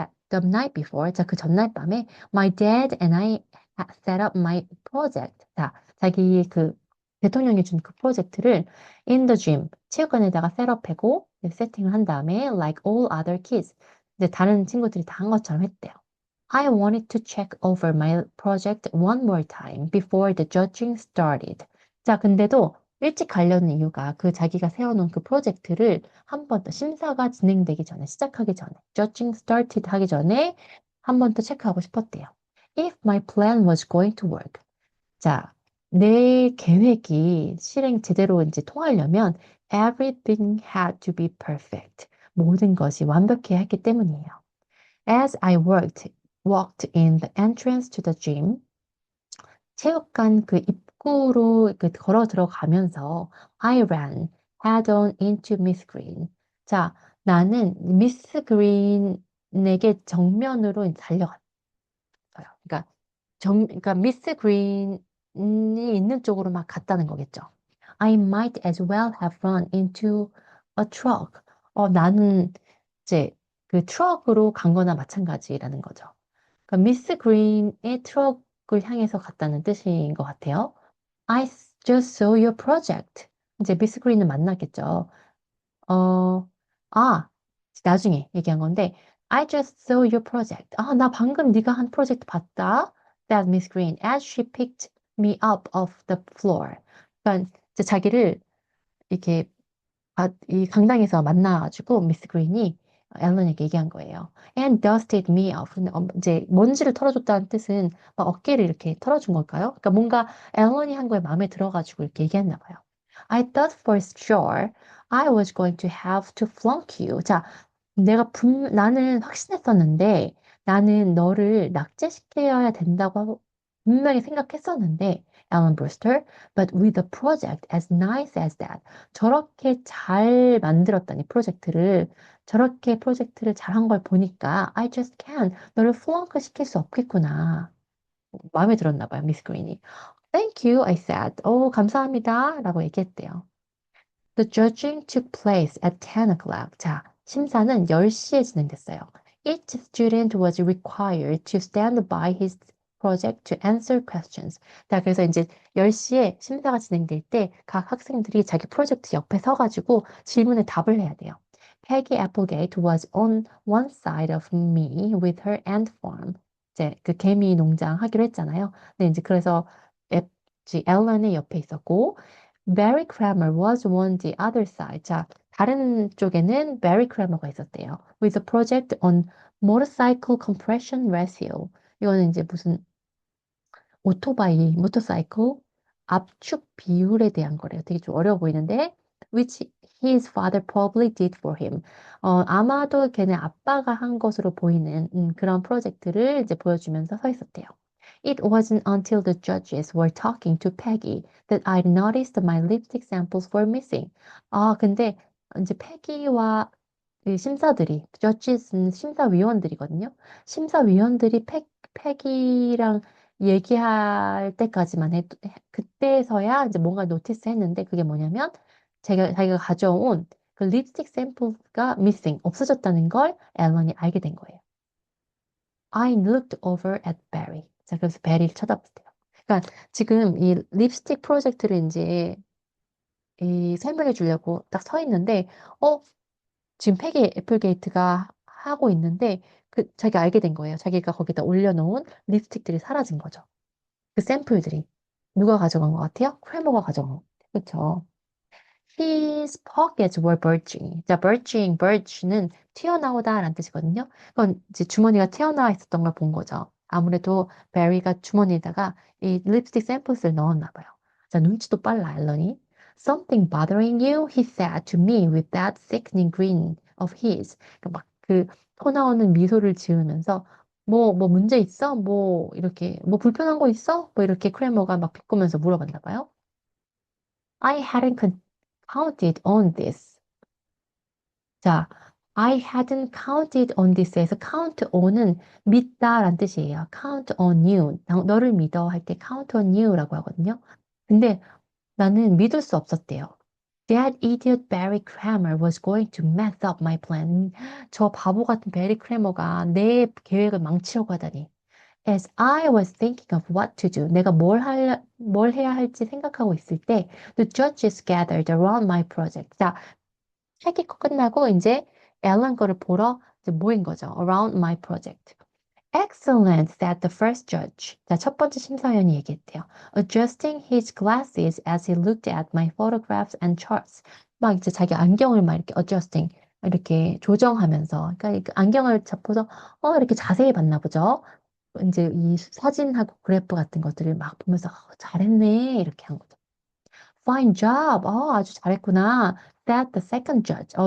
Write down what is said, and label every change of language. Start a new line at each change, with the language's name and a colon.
English: The night before,
Korean: 자, 그 전날 밤에
English: my dad and I set up my project.
Korean: 자, 자기 그 대통령이 준 그 프로젝트를
English: in the gym,
Korean: 체육관에다가 셋업하고 세팅을 한 다음에
English: like all other kids,
Korean: 이제 다른 친구들이 다 한 것처럼 했대요.
English: I wanted to check over my project one more time before the judging started.
Korean: 자, 근데도 일찍 가려는 이유가 그 자기가 세워놓은 그 프로젝트를 한 번 더 심사가 진행되기 전에, 시작하기 전에,
English: judging started
Korean: 하기 전에 한 번 더 체크하고 싶었대요.
English: If my plan was going to work.
Korean: 자, 내 계획이 실행 제대로 이제 통하려면
English: everything had to be perfect.
Korean: 모든 것이 완벽해야 했기 때문이에요.
English: As I walked in the entrance to the gym,
Korean: 체육관 그 입구로 그 걸어 들어가면서
English: I ran head on into Miss Green.
Korean: 자, 나는 미스 그린에게 정면으로 달려갔어요. 그러니까 그러니까 미스 그린이 있는 쪽으로 막 갔다는 거겠죠.
English: I might as well have run into a truck.
Korean: 나는 이제 그 트럭으로 간 거나 마찬가지라는 거죠. 그러니까 미스 그린의 트럭을 향해서 갔다는 뜻인 것 같아요.
English: I just saw your project.
Korean: 이제 미스 그린을 만났겠죠. 어, 아, 나중에 얘기한 건데,
English: I just saw your project.
Korean: 나 방금 네가 한 프로젝트 봤다.
English: That Miss Green, as she picked me up off the floor.
Korean: 그러니까 이제 자기를 이렇게 이 강당에서 만나가지고 미스 그린이 앨런에게 얘기한 거예요.
English: And dusted me off.
Korean: 근데 이제 먼지를 털어줬다는 뜻은 막 어깨를 이렇게 털어준 걸까요? 그러니까 뭔가 앨런이 한 거에 마음에 들어가지고 이렇게 얘기했나 봐요.
English: I thought for sure I was going to have to flunk you.
Korean: 자, 나는 확신했었는데 나는 너를 낙제시켜야 된다고 하고 분명히 생각했었는데 Alan Brewster,
English: but with a project as nice as that.
Korean: 저렇게 잘 만들었다니 프로젝트를 저렇게 프로젝트를 잘한 걸 보니까
English: I just can't
Korean: 너를 플렁크 시킬 수 없겠구나. 마음에 들었나 봐요, 미스 그린이.
English: Thank you, I said.
Korean: 감사합니다. 라고 얘기했대요. The judging took place at 10 o'clock. 자, 심사는 10시에 진행됐어요.
English: Each student was required to stand by his project to answer questions.
Korean: 자, 그래서 이제 10시에 심사가 진행될 때 각 학생들이 자기 프로젝트 옆에 서가지고 질문에 답을 해야 돼요.
English: Peggy Applegate was on one side of me with her ant farm.
Korean: 이제 그 개미 농장 하기로 했잖아요. 근데 이제 그래서 앨런의 옆에 있었고,
English: Barry Kramer was on the other side.
Korean: 자, 다른 쪽에는 Barry Kramer가 있었대요.
English: With a project on motorcycle compression ratio.
Korean: 이거는 이제 무슨 모터사이클 압축 비율에 대한 거래요. 되게 좀 어려워 보이는데,
English: which his father probably did for him.
Korean: 아마도 걔네 아빠가 한 것으로 보이는 그런 프로젝트를 이제 보여주면서 서 있었대요.
English: It wasn't until the judges were talking to Peggy that I noticed my lipstick samples were missing.
Korean: 근데 이제 패기와 이 심사들이, judges는 심사위원들이거든요. 심사위원들이 패기랑 얘기할 때까지만 그때서야 이제 뭔가 노티스 했는데 그게 뭐냐면 자기가 가져온 그 립스틱 샘플가 missing, 없어졌다는 걸 앨런이 알게 된 거예요.
English: I looked over at Barry.
Korean: 자, 그래서 베리를 쳐다봤대요. 그러니까 지금 이 립스틱 프로젝트를 이제 이 설명해 주려고 딱 서 있는데, 지금 패기 애플게이트가 하고 있는데, 자기가 알게 된 거예요. 자기가 거기다 올려놓은 립스틱들이 사라진 거죠. 그 샘플들이. 누가 가져간 것 같아요? 크레머가 가져간 것 같아요. 그쵸?
English: His pockets were bulging.
Korean: 자, bulge는 튀어나오다 라는 뜻이거든요. 그건 이제 주머니가 튀어나와 있었던 걸 본 거죠. 아무래도 베리가 주머니에다가 이 립스틱 샘플스를 넣었나 봐요. 자, 눈치도 빨라, 앨런이.
English: Something bothering you? He said to me with that sickening grin of his.
Korean: 그러니까 막그 토 나오는 미소를 지으면서 뭐 문제 있어? 뭐 이렇게 뭐 불편한 거 있어? 뭐 이렇게 크레머가 막 비꼬면서 물어봤나 봐요.
English: I hadn't counted on this.
Korean: 자,
English: I hadn't counted on this
Korean: 에서 count on은 믿다라는 뜻이에요.
English: count on you.
Korean: 너를 믿어 할 때 count on you라고 하거든요. 근데 나는 믿을 수 없었대요.
English: That idiot Barry Kramer was going to mess up my plan.
Korean: 저 바보 같은 베리 크래머가 내 계획을 망치려고 하다니.
English: As I was thinking of what to do,
Korean: 내가 뭘 해야 할지 생각하고 있을 때,
English: the judges gathered around my project.
Korean: 자, 책이 끝나고 이제 앨런 거를 보러 이제 모인 거죠.
English: Around my project. Excellent, said the first judge.
Korean: 자, 첫 번째 심사위원이 얘기했대요.
English: Adjusting his glasses as he looked at my photographs and charts.
Korean: 막 이제 자기 안경을 막 이렇게 adjusting, 이렇게 조정하면서, 그러니까 그 안경을 잡고서, 이렇게 자세히 봤나 보죠. 이제 이 사진하고 그래프 같은 것들을 막 보면서, 잘했네, 이렇게 한 거죠.
English: Fine job.
Korean: 아주 잘했구나.
English: That the second judge.